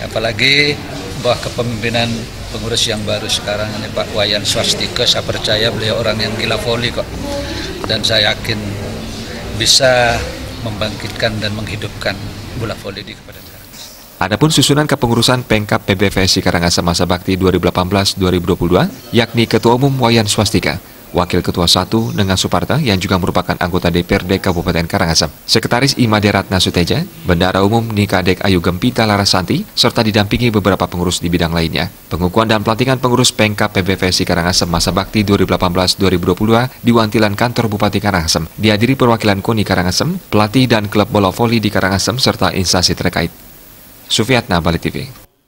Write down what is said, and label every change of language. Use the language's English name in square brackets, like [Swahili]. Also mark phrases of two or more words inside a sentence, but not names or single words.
[Indonesian] Apalagi bawah kepemimpinan pengurus yang baru sekarang ini Pak Wayan Swastika, saya percaya beliau orang yang gila voli kok. Dan saya yakin bisa membangkitkan dan menghidupkan bola voli di Kabupaten Karangasem. Adapun susunan kepengurusan Pemkab PBVSI Karangasem masa bakti 2018-2022, yakni Ketua Umum Wayan Swastika, Wakil Ketua 1 Nengan Suparta yang juga merupakan anggota DPRD Kabupaten Karangasem, Sekretaris Imade Ratna Suteja, Bendara Umum Nikadek Ayu Gempita Larasanti, serta didampingi beberapa pengurus di bidang lainnya. Pengukuhan dan pelantikan pengurus Pemkab PBVSI Karangasem masa bakti 2018-2022 di Wantilan Kantor Bupati Karangasem dihadiri perwakilan KONI Karangasem, pelatih dan klub bola voli di Karangasem serta instansi terkait. Sufiatna, Bali TV.